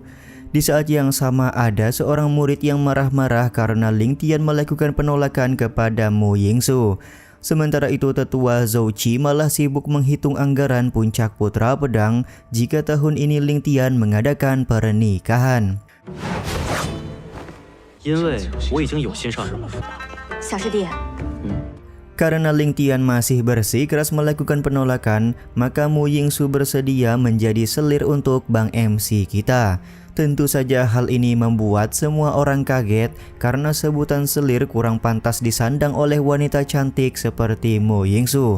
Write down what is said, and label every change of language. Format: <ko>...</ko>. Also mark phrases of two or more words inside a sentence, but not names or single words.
<id>Di saat yang sama ada seorang murid yang marah-marah karena Ling Tian melakukan penolakan kepada Mu Yingsu. Sementara itu tetua Zhou Qi malah sibuk menghitung anggaran puncak putra pedang jika tahun ini Ling Tian mengadakan pernikahan.</id> <zh>因为我已经有心上人了。小师弟，</zh> <id>Karena Ling Tian masih bersikeras melakukan penolakan, maka Mu Yingsu bersedia menjadi selir untuk Bang MC kita. Tentu saja hal ini membuat semua orang kaget karena sebutan selir kurang pantas disandang oleh wanita cantik seperti Mu Yingsu.</id>